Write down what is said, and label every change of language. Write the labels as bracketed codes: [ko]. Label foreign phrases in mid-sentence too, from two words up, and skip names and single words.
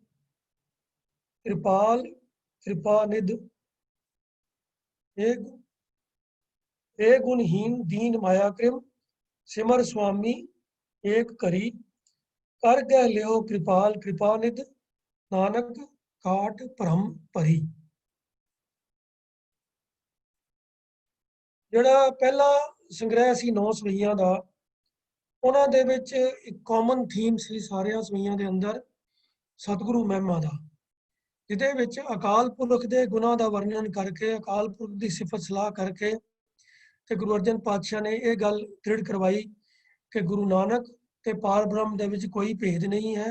[pa] ਕ੍ਰਿਪਾਲ ਕ੍ਰਿਪਾਨਿਧ, ਏ ਗੁਣਹੀਨ ਦੀਨ ਮਾਇਆ ਕ੍ਰਿਮ, ਸਿਮਰ ਸ੍ਵਾਮੀ ਏਕ ਕਰੀ, ਕਰ ਗਹ ਲੀਓ ਕ੍ਰਿਪਾਲ ਕ੍ਰਿਪਾਨਿਧ, ਨਾਨਕ ਕਾਟ ਭ੍ਰਮ ਭਰੀ। ਜਿਹੜਾ ਪਹਿਲਾ ਸੰਗ੍ਰਹਿ ਸੀ 9 ਸਵਈਆਂ ਦਾ, ਉਹਨਾਂ ਦੇ ਵਿੱਚ ਇੱਕ [en] common theme [pa] ਸੀ ਸਾਰਿਆਂ ਸਵਈਆਂ ਦੇ ਅੰਦਰ, ਸਤਿਗੁਰੂ ਮਹਿਮਾ ਦਾ, ਜਿਹਦੇ ਵਿੱਚ ਅਕਾਲ ਪੁਰਖ ਦੇ ਗੁਣਾਂ ਦਾ ਵਰਣਨ ਕਰਕੇ, ਅਕਾਲ ਪੁਰਖ ਦੀ ਸਿਫਤ ਸਲਾਹ ਕਰਕੇ ਤੇ ਗੁਰੂ ਅਰਜਨ ਪਾਤਸ਼ਾਹ ਨੇ ਇਹ ਗੱਲ ਦ੍ਰਿੜ ਕਰਵਾਈ ਕਿ ਗੁਰੂ ਨਾਨਕ ਤੇ ਪਾਰ ਬ੍ਰਹਮ ਦੇ ਵਿੱਚ ਕੋਈ ਭੇਦ ਨਹੀਂ ਹੈ।